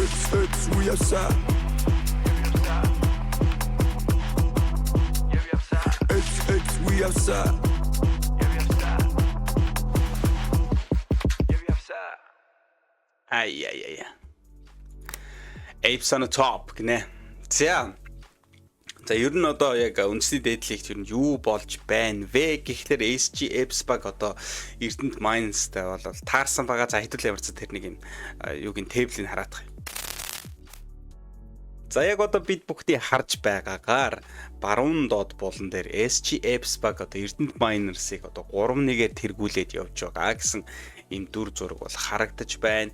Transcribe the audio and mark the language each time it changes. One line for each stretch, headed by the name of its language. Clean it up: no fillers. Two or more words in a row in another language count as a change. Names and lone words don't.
English: Apes, we outside. Apes, we outside. Ай. Apes on the top гинэ.
Mongolian: За ер нь одоо яг үндэсний дээдлэгт ер нь юу болж байна вэ гэхлээр SG Apes баг одоо Эрдэнэт Minds-тай бол таарсан байгаа. За хэдүүл ямарч тэрнийг юм юугийн тейблийг хараад байгаа. За яг одоо бид бүгдийг харж байгаагаар баруун доод булан дээр SG Apes баг одоо Эрдэнэт Miners-ыг одоо 3-1-ээр тэргүүлээд явж байгаа гэсэн ийм дүр зураг бол харагдаж байна.